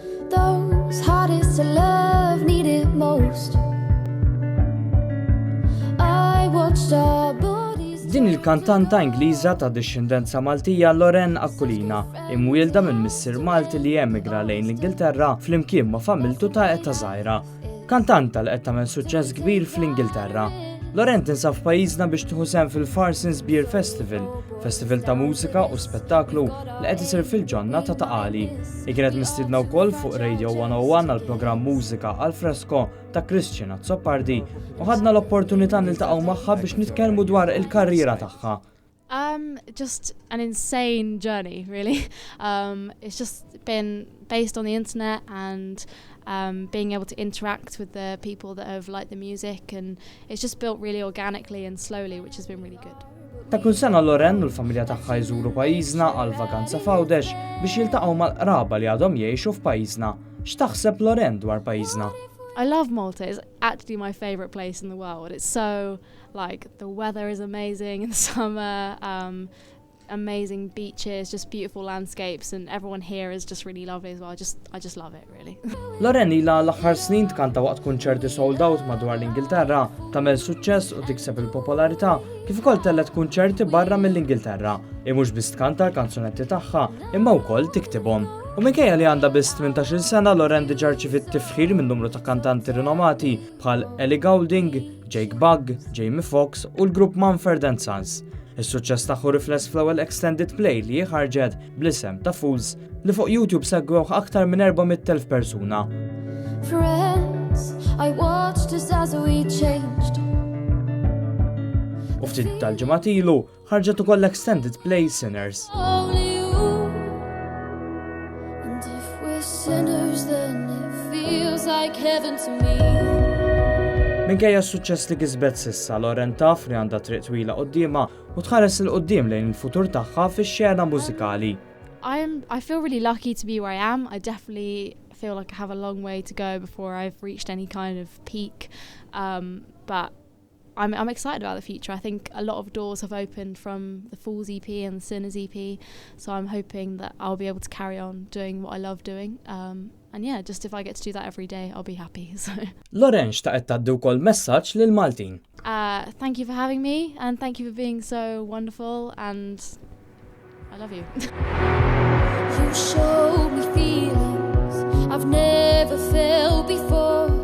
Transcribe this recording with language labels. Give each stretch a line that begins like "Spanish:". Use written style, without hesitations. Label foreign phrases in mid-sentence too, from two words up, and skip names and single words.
English: those hardest to love need it most. I watched our bodies.
Maltese: Din il-kantanta Ingliża ta' discendenza Maltija Lorraine Aquilina, imwielda minn missier Malti li emigra lejn l-Ingilterra flimkien ma' familtu ta' etta żgħira. Kantanta li qed tagħmel suċċess kbir fl-Ingilterra. Lorraine tinsab f'pajjiżna biex tieħu sehem fil-Farsins Beer Festival, festival ta' mużika u spettaklu li qed isir fil-ġonna ta' Taqali. Hi kienet mistiedna wkoll fuq Radio 101 għall-programm Mużika għal Fresko ta' Christian Azzopardi u ħadna l-opportunità niltaqgħu magħha biex nitkellmu dwar il-karriera tagħha.
English: Just an insane journey, really. It's just been based on the internet and being able to interact with the people that have liked the music, and it's just built really organically and slowly, which has been really good.
Maltese: Ta' kull sena Lorraine u l-familja tagħha jżuru pajjiżna għal vakanza f'Għawdex biex jiltaqgħu mal-qraba li għadhom jgħixu f'pajjiżna. X'taħseb Lorraine dwar pajjiżna?
English: I love Malta. It's actually my favourite place in the world. It's so, like, the weather is amazing in the summer, amazing beaches, just beautiful landscapes, and everyone here is just really lovely as well. I just love it, really.
Maltese: Lorraine ilha l-aħħar snin tkanta waqt kunċerti
English: sold out
Maltese: madwar l-Ingilterra, tagħmel suċċess u tikseb il-popolarità, kif ukoll tellet kunċerti barra mill-Ingilterra. Mhux biss tkanta l-kanzunetti tagħha, imma wkoll tiktibhom. U minkejja li għandha biss 18 sena, Lorraine diġà rċiviet tifħir minn numru ta' kantanti rinomati bħal Ellie Goulding, Jake Bugg, Jamie Foxx u l-grupp Mumford & Sons. Is-suċċess tagħhu rifless fl-ewwel
English: extended play
Maltese: li ħarġet bl-isem ta' Fools li fuq YouTube segwewh aktar minn 400,000 persuna.
English: Friends, I watched us as we changed.
Maltese: U ftit tal-ġimgħat ilu ħarġet ukoll
English: extended play
Maltese: Sinners.
English: Only you. And if we're sinners, then it feels like heaven to me.
Maltese: Minkejja s-suċċess li kisbet sissa, Lorraine taf li għandha triq twila qudiemha u tħares il qudiem lejn il-futur tagħha fix-xena mużikali.
English: I feel really lucky to be where I am. I definitely feel like I have a long way to go before I've reached any kind of peak. But I'm excited about the future. I think a lot of doors have opened from the Fools EP and the Sinners EP, so I'm hoping that I'll be able to carry on doing what I love doing. And yeah, just if I get to do that every day, I'll be happy. So.
Maltese: Lorraine xtaqet tgħaddi wkoll messaġġ lil Maltin.
English: Thank you for having me, and thank you for being so wonderful, and I love you. You showed me feelings I've never felt before.